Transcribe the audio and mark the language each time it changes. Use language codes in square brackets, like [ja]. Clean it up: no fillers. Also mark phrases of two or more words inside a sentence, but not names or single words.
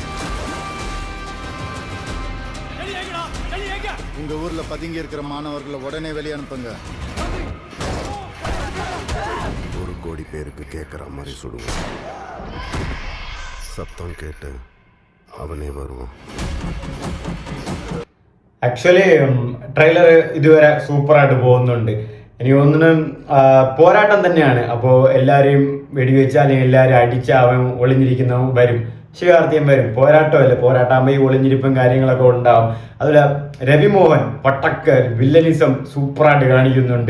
[ta] உங்க ஊர்ல பதுங்கி இருக்கிற மாணவர்களை உடனே வெளியே அனுப்புங்க. 1 கோடி பேருக்கு கேட்குற மாதிரி சுடுவோம். சத்தம் கேட்டு அவனே வருவான். [en] actually trailer [ml] ഇതുവരെ സൂപ്പറായിട്ട് പോകുന്നുണ്ട്. എനിക്ക് തോന്നുന്നു പോരാട്ടം തന്നെയാണ്. അപ്പോൾ എല്ലാവരെയും വെടിവെച്ച് അല്ലെങ്കിൽ എല്ലാവരും അടിച്ച് അവൻ ഒളിഞ്ഞിരിക്കുന്നവൻ വരും. ശിവകാർത്തികൻ വരും. പോരാട്ടമല്ലേ, പോരാട്ടാകുമ്പോൾ ഈ ഒളിഞ്ഞിരിപ്പും കാര്യങ്ങളൊക്കെ ഉണ്ടാവും. അതുപോലെ രവിമോഹൻ പട്ടക്ക് വില്ലനിസം സൂപ്പറായിട്ട് കാണിക്കുന്നുണ്ട്.